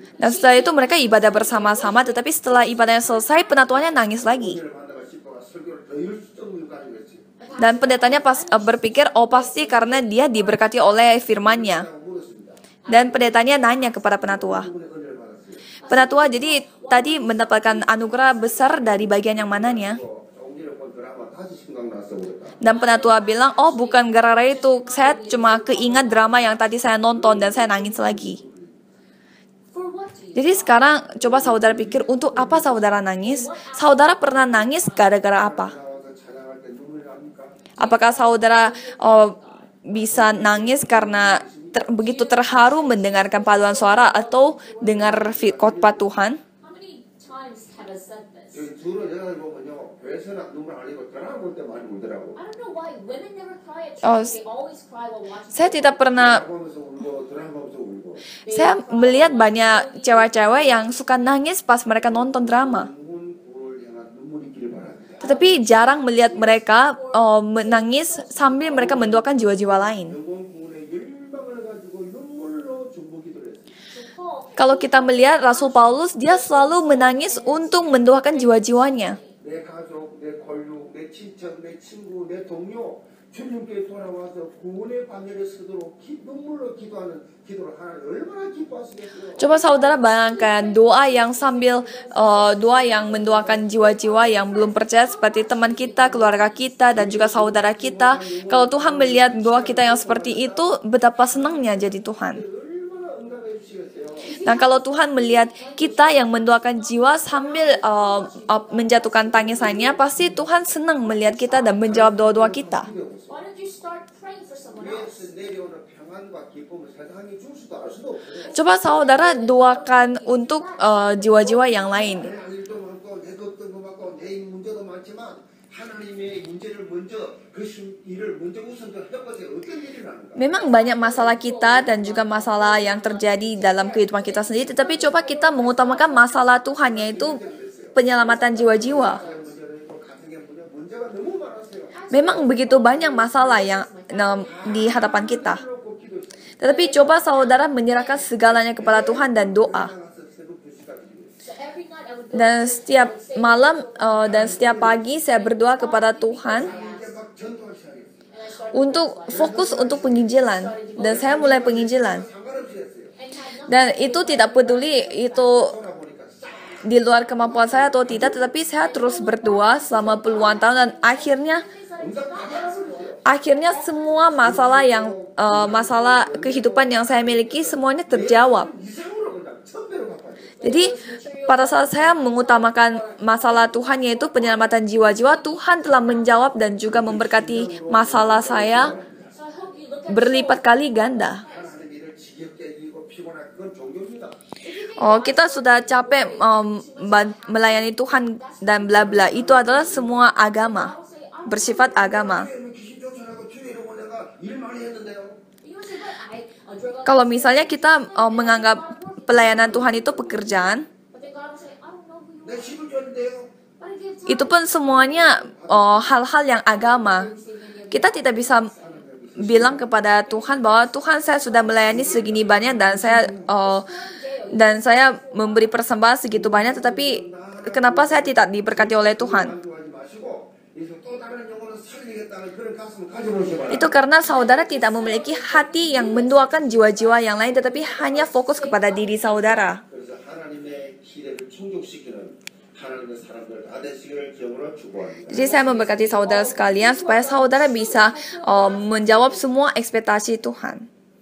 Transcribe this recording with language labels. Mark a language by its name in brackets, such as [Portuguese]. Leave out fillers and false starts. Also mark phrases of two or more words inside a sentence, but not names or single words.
[Indonesian] Dan setelah itu mereka ibadah bersama-sama, tetapi setelah ibadahnya selesai, penatuanya nangis lagi. [Korean] 은혜를 받다가 싶어가 설교를 더 열정까지 했어요. [Indonesian] Dan pendetanya berpikir, oh pasti karena dia diberkati oleh firman-Nya. [Korean] 물었습니다. [Indonesian] Dan pendetanya nanya kepada penatua. [Korean] 누구의 은혜를 받았어요? [Indonesian] Penatua jadi tadi mendapatkan anugerah besar dari bagian yang mananya? [Korean] 조금 전에 본 드라마 다시 생각나서 그랬다. [Indonesian] Dan penatua bilang, oh bukan gara-gara itu, saya cuma keingat drama yang tadi saya nonton dan saya nangis lagi. [English] For what do you? [Indonesian] Jadi sekarang coba saudara pikir, untuk apa saudara nangis? Saudara pernah nangis gara-gara apa? [Korean] 나와서 찬양할 때 눈물이 납니까? [Indonesian] Apakah saudara bisa nangis karena begitu terharu mendengarkan paduan suara atau dengar khotbah Tuhan? [English] How many times have I said this? [Korean] 여기 주로 여자들 보면요 교회에서는 눈물 안 흘리고 드라마 볼 때 많이 울더라고. [English] I don't know why women never cry at Oh, church. They always cry while watching. [Indonesian] Saya tidak pernah, [Korean] 드라마 보면서 울고 드라마 보면서 울고. [Indonesian] saya melihat banyak cewek-cewek yang suka nangis pas mereka nonton drama. [Korean] 영혼 구원을 향한 눈물이 있기를 바랍니다. [Indonesian] Tetapi jarang melihat mereka menangis sambil mereka mendoakan jiwa-jiwa lain. [Korean] 영혼 구원의 열망을 가지고 눈물로 중보 기도를 했어요. [English] So Paul, [Indonesian] Kalau kita melihat Rasul Paulus, dia selalu menangis untuk mendoakan jiwa-jiwanya. [Korean] 내 가족, 내 권력, 내 친척, 내 친구, 내 동료 주님께 돌아와서 구원의 반열에 서도록 눈물로 기도하는 기도를 하나님 얼마나 기뻐하시겠어요. [Indonesian] Coba saudara bayangkan doa yang mendoakan jiwa-jiwa yang belum percaya seperti teman kita, keluarga kita, dan juga saudara kita. Kalau Tuhan melihat doa kita yang seperti itu, betapa senangnya jadi Tuhan. [Korean] 얼마나 응답해 주시겠어요. [Indonesian] Dan kalau Tuhan melihat kita yang mendoakan jiwa sambil menjatuhkan tangisannya, pasti Tuhan senang melihat kita dan menjawab doa-doa kita. [English] why don't you start praying for someone else? [Korean] 위에서 내려오는 평안과 기쁨을 세상이 줄 수도 알 수도 없어요. [Indonesian] Coba saudara doakan untuk jiwa-jiwa yang lain. [Korean] 내 일도 많고 내 걱정도 많고 내 문제도 많지만 하나님의 문제를 먼저 일을 먼저 우선적으로 해보세요. 어떤 일이 나는가? [Indonesian] Memang banyak masalah kita dan juga masalah yang terjadi dalam kehidupan kita sendiri, tetapi coba kita mengutamakan masalah Tuhan, yaitu penyelamatan jiwa-jiwa. [Korean] 문제도 있고 가정의 문제가 너무 많았어요. [Indonesian] Memang begitu banyak masalah yang di hadapan kita. [Korean] 그렇고 기도했어요. [Indonesian] Tetapi coba saudara menyerahkan segalanya kepada Tuhan dan doa. [English] So every night I would go [Indonesian] Dan setiap malam dan setiap pagi saya berdoa kepada Tuhan [Korean] 이제 막 전도하기 시작했어요. [English] and I started [Indonesian] untuk fokus untuk penginjilan. Dan saya mulai penginjilan. [Korean] 상관없이 했어요. [English] and had nothing. [Indonesian] Dan itu tidak peduli itu [Korean] 돌아보니까 싹 [Indonesian] di luar kemampuan saya atau tidak, tetapi saya terus berdoa selama puluhan tahun dan akhirnya semua masalah masalah kehidupan yang saya miliki semuanya terjawab. [Korean] 이상으로 그냥 1000배로 갚아요. [Indonesian] Jadi pada saat saya mengutamakan masalah Tuhan yaitu penyelamatan jiwa-jiwa, Tuhan telah menjawab dan juga memberkati masalah saya [English] So I hope you look at [Indonesian] berlipat kali ganda. [Korean] 하나님 일을 지겹게 이고 피곤한 그건 종교입니다. [Indonesian] Kita sudah capek melayani Tuhan dan bla bla. Itu adalah semua agama, bersifat agama. [Korean] 귀신 쫓아나고 튀어 이러고 내가 일 많이 했는데요. [English] you say, but I drove on, [Indonesian] Kalau misalnya kita menganggap pelayanan Tuhan itu pekerjaan, [English] but then God will say, I don't know who you [Korean] 내 [English] are. [Korean] 집을 줬는데요. [English] But I gave time. [Indonesian] itu pun semuanya hal-hal yang agama. Kita tidak bisa bilang kepada Tuhan bahwa Tuhan, saya sudah melayani segini banyak dan saya memberi persembahan segitu banyak, tetapi kenapa saya tidak diberkati oleh Tuhan? [Korean] 하지 마시고 여기서 또 다른 영혼을 살리겠다는 그런 가슴을 가져보시기 바랍니다. [Indonesian] Itu karena saudara tidak memiliki hati yang mendoakan jiwa-jiwa yang lain, tetapi hanya fokus kepada diri saudara. [Korean] 그래서 하나님의 기대를 충족시키는 하나님의 사람들 다 되시기를 기억으로 축복합니다. [Indonesian] Jadi saya memberkati saudara sekalian supaya saudara bisa menjawab semua ekspektasi Tuhan.